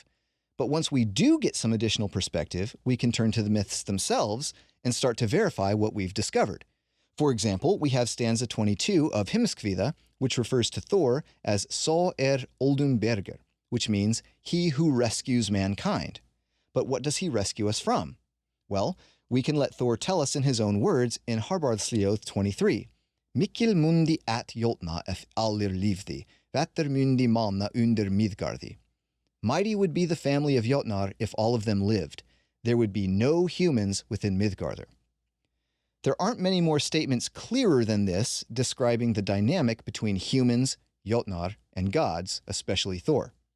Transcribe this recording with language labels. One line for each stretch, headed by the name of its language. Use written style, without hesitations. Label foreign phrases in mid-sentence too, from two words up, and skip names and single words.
English: But once we do get some additional perspective, we can turn to the myths themselves and start to verify what we've discovered. For example, we have stanza 22 of Heimskringla, which refers to Thor as
Old Norse: Sá Oldum Berger,
English: which means he who rescues mankind. But what does he rescue us from? Well, we can let Thor tell us in his own words in Harbarðsljóð 23.
Old Norse: Mikil mundi at jötna ef allir lífði, vetter mundi manna under Midgarði.
English: Mighty would be the family of jötnar if all of them lived. There would be no humans within Midgardr. There aren't many more statements clearer than this describing the dynamic between humans, jötnar, and gods, especially Thor.